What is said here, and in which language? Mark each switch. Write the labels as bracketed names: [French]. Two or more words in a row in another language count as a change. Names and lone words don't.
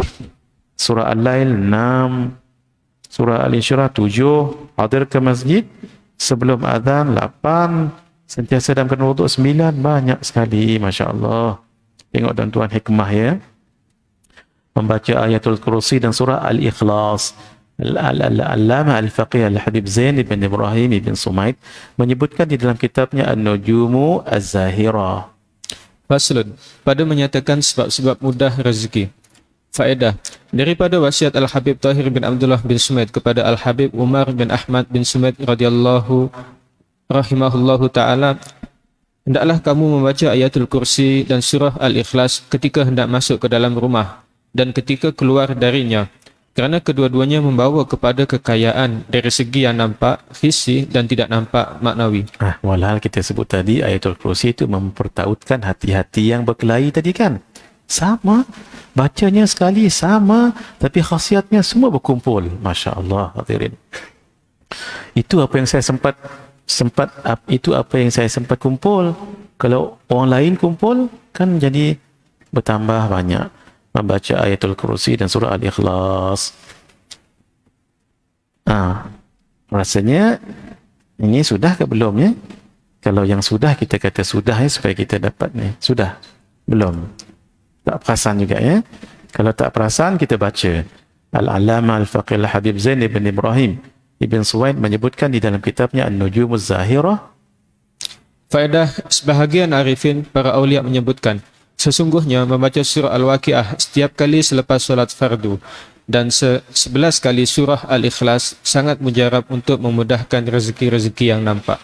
[Malay] Surah Al-Lail 6. Surah Al-Insyirah 7. Hadir ke masjid sebelum azan 8. Sentiasa dalam keadaan wuduk 9. Banyak sekali, [Arabic] ما شاء الله. [Malay] Tengok tuan-tuan hikmah ya. Membaca ayatul kursi dan surah Al-Ikhlas. Al-Allamah Al-Faqih Al-Habib Zain ibn Ibrahim ibn Sumaid menyebutkan di dalam kitabnya An-Nujumu Az-Zahira. Faslun, pada menyatakan sebab-sebab mudah rezeki. Faedah, daripada wasiat Al-Habib Tahir bin Abdullah bin Sumaid kepada Al-Habib Umar bin Ahmad bin Sumaid [Arabic] رضي الله رحمه الله تعالى, [Malay] hendaklah kamu membaca ayatul kursi dan surah Al-Ikhlas ketika hendak masuk ke dalam rumah dan ketika keluar darinya, kerana kedua-duanya membawa kepada kekayaan dari segi yang nampak, fisi dan tidak nampak maknawi. Walhal kita sebut tadi ayatul kursi itu mempertautkan hati-hati yang berkelahi tadi kan. Sama, bacanya sekali sama, tapi khasiatnya semua berkumpul. [Arabic] ما شاء الله, [Malay] hadirin. Itu apa yang saya sempat kumpul. Kalau orang lain kumpul kan jadi bertambah banyak. Membaca ayatul kursi dan surah Al-Ikhlas. Rasanya ini sudah ke belum ya? Kalau yang sudah, kita kata sudah ya, supaya kita dapat ni. Sudah? Belum? Tak perasan juga ya? Kalau tak perasan, kita baca. Al-Allamah Al-Faqih Al-Habib Zain ibn Ibrahim ibn Suwaid menyebutkan di dalam kitabnya An-Nujumuz Zahirah. Faedah, sebahagian arifin para awliya menyebutkan, sesungguhnya membaca surah Al-Waqi'ah setiap kali selepas solat fardu dan 11 kali surah Al-Ikhlas sangat mujarab untuk memudahkan rezeki-rezeki yang nampak.